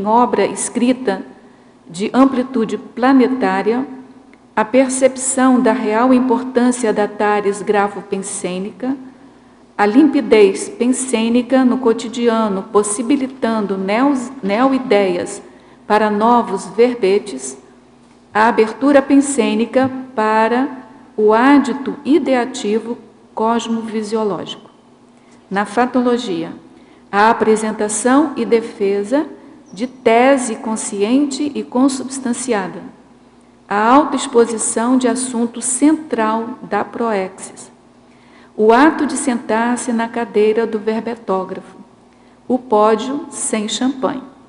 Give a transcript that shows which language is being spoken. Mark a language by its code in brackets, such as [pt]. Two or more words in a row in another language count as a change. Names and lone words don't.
[pt] obra escrita de amplitude planetária, a percepção da real importância da tares grafopensênica, a limpidez pensênica no cotidiano, possibilitando neo-ideias para novos verbetes, a abertura pensênica para o ádito ideativo cosmovisiológico. Na fatologia, a apresentação e defesa de tese consciente e consubstanciada, a autoexposição de assunto central da proexis, o ato de sentar-se na cadeira do verbetógrafo, o pódio sem champanhe,